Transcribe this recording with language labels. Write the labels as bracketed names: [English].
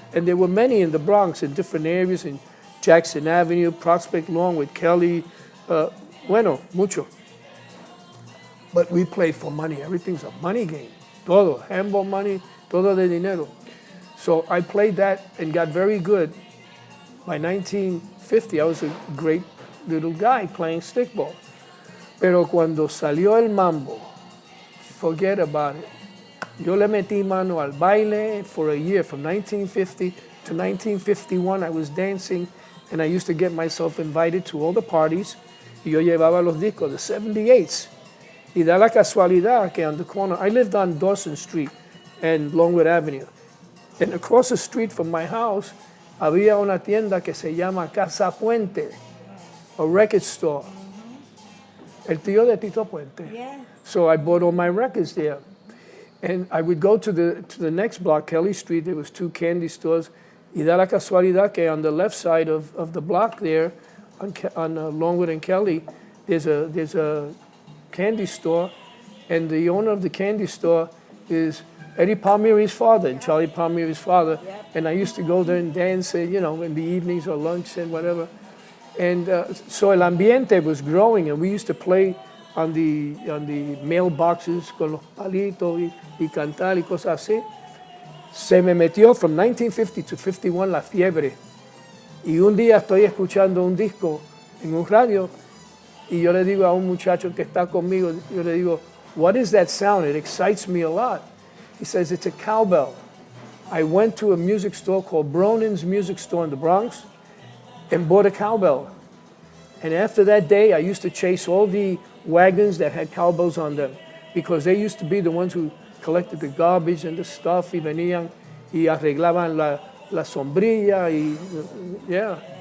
[English] And there were many in the Bronx, in different areas, in Jackson Avenue, Prospect Lawn with Kelly, [Spanish] mucho. [English] But we played for money. Everything's a money game. [Spanish] Todo, [English] handball money, [Spanish] todo de dinero. [English] So I played that and got very good. By 1950, I was a great little guy playing stickball. [Spanish] Pero cuando salió el mambo, [English] forget about it. [Spanish] Yo le metí mano al baile [English] for a year. From 1950 to 1951, I was dancing, and I used to get myself invited to all the parties. [Spanish] Y yo llevaba los discos, [English] the 78s. [Spanish] Y da la casualidad que [English] on the corner, I lived on Dawson Street and Longwood Avenue. And across the street from my house, [Spanish] había una tienda que se llama [English] Casa Puente, a record store. [Spanish] El tío de Tito Puente. [English] Yeah. So I bought all my records there. And I would go to the next block, Kelly Street. There was two candy stores. [Spanish] Y da la casualidad que [English] on the left side of the block there, on Longwood and Kelly, there's a candy store, and the owner of the candy store is Eddie Palmieri's father, and Charlie Palmieri's father. Yep. And I used to go there and dance, in the evenings or lunch and whatever. And so [Spanish] el ambiente [English] was growing, and we used to play on the mailboxes [Spanish] con los palitos y cantar y cosas así. Se me metió [English] from 1950 to 51 [Spanish] la fiebre. Y un día estoy escuchando un disco en un radio y yo le digo a un muchacho que está conmigo, yo le digo, [English] what is that sound? It excites me a lot. He says, it's a cowbell. I went to a music store called Bronx Music Store in the Bronx and bought a cowbell. And after that day, I used to chase all the wagons that had cowbells on them because they used to be the ones who collected the garbage and the stuff [Spanish] y venían y arreglaban la sombrilla y, [English] yeah.